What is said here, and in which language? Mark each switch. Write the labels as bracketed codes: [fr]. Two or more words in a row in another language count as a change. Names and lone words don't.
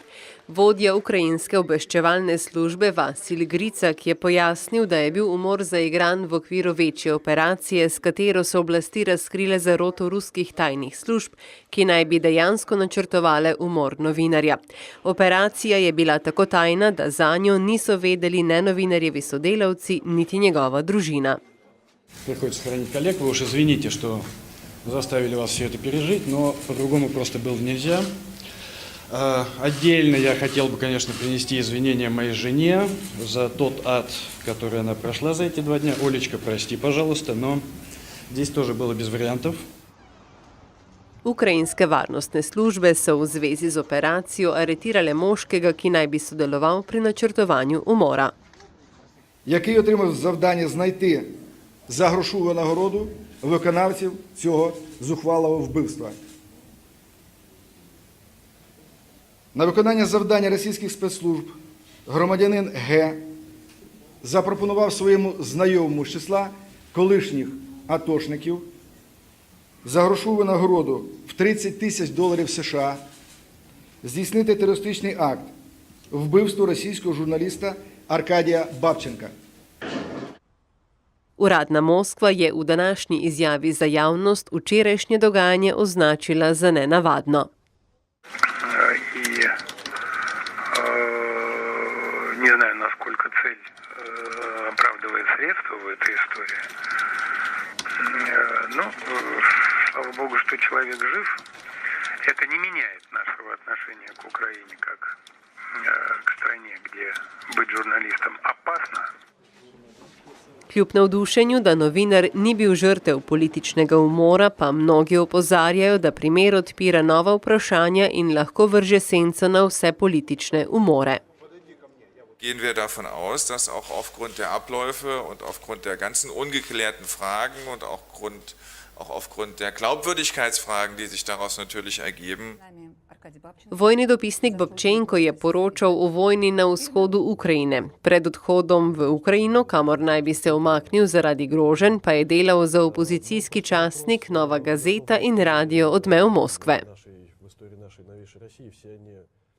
[sl] Vodja ukrajinske obveščevalne službe Vasil Gricak je pojasnil, da je bil umor zaigran v okviru večje operacije, s katero so oblasti razkrile zaroto ruskih tajnih služb, ki naj bi dejansko načrtovale umor novinarja. Operacija je bila tako tajna, da zanjo niso vedeli ne novinarjevi sodelavci, niti njegova družina. [ru] Приходится хранить коллег. Вы уж извините, что заставили вас все это пережить, но по-другому просто было нельзя. Отдельно я хотел бы, конечно, принести извинения моей жене за тот ад, который она прошла за эти 2 дня. Олечка, прости, пожалуйста, но здесь тоже было без вариантов. [sl] Ukrajinske varnostne službe so v zvezi z operacijo aretirale moškega, ki naj bi sodeloval pri načrtovanju umora. [uk] Який отримав завдання знайти за грошову нагороду виконавців цього зухвалого вбивства. На виконання завдання російських спецслужб громадянин Г. запропонував своєму знайомому з числа колишніх атошників за грошову нагороду в $30 тисяч США здійснити терористичний акт вбивства російського журналіста Аркадія Бабченка. [sl] Uradna Moskva je v današnji izjavi za javnost včerajšnje dogajanje označila za nenavadno. [ru] Не знаю, насколько цель оправдывает средства в этой истории. Но, слава Богу, что человек жив. Это не меняет нашего отношения к Украине как к стране, где быть журналистом опасно. [sl] Kljub navdušenju, da novinar ni bil žrtev političnega umora, pa mnogi opozarjajo, da primer odpira nova vprašanja in lahko vrže senco na vse politične umore. [de] Gehen wir davon aus, dass auch aufgrund der Abläufe und aufgrund der ganzen ungeklärten Fragen und auch aufgrund der Glaubwürdigkeitsfragen, die sich daraus natürlich ergeben. [sl] Vojni dopisnik Babčenko je poročal o vojni na vzhodu Ukrajine. Pred odhodom v Ukrajino, kamor naj bi se umaknil zaradi groženj, pa je delal za opozicijski časnik Nova Gazeta in radio Odmev Moskve.